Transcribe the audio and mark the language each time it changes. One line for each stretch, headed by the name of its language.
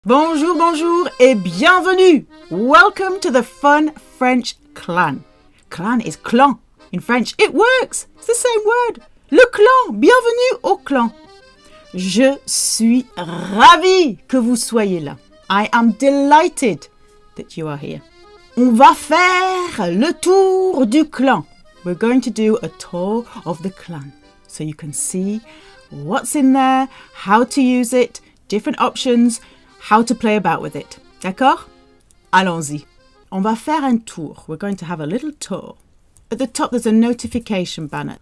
French: Bonjour, bonjour et bienvenue.
English: Welcome to the Fun French Clan. Clan is clan in French. It works. It's the same word. Le clan.
French: Bienvenue au clan. Je suis ravie que vous soyez là.
English: I am delighted that you are here.
French: On va faire le tour du clan.
English: We're going to do a tour of the clan so you can see what's in there, how to use it, different options, how to play about with it.
French: D'accord? Allons-y. On va faire un tour.
English: We're going to have a little tour. At the top, there's a notification banner.